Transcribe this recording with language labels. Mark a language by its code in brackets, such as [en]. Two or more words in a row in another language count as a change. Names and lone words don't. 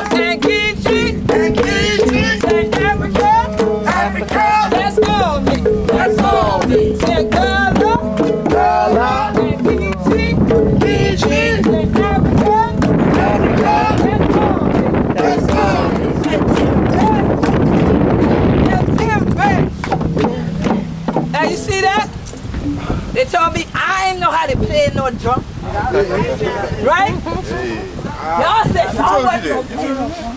[en] and Geechee. And Geechee. Say Africa. Africa. That's all me. That's all me. Say Gullah Gullah. and Geechee. Geechee. Say Africa. Africa. That's all me. That's all me. Now you see that? They told me I ain't know how to play no drum. Right? Y'all said y'all wasn't gonna play no drum.